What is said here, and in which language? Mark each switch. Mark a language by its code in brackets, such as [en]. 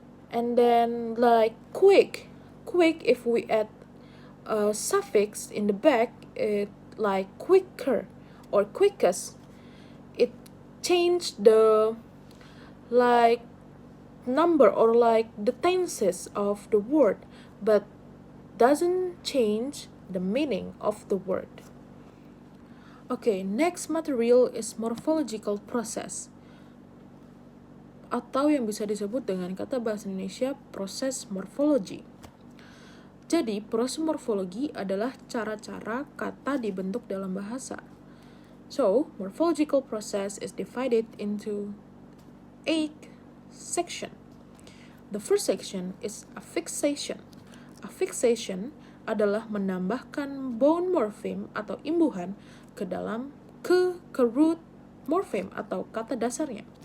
[en] And then like quick, if we add a suffix in the back, it like quicker or quickest, it changed the like number or like the tenses of the word, but doesn't change the meaning of the word. Okay, next material is morphological process, [id] atau yang bisa disebut dengan kata bahasa Indonesia proses morfologi. Jadi, proses morfologi adalah cara-cara kata dibentuk dalam bahasa. [en] So, morphological process is divided into 8 sections. The first section is affixation. [id] Affixation adalah menambahkan bound morpheme atau imbuhan ke root morpheme atau kata dasarnya.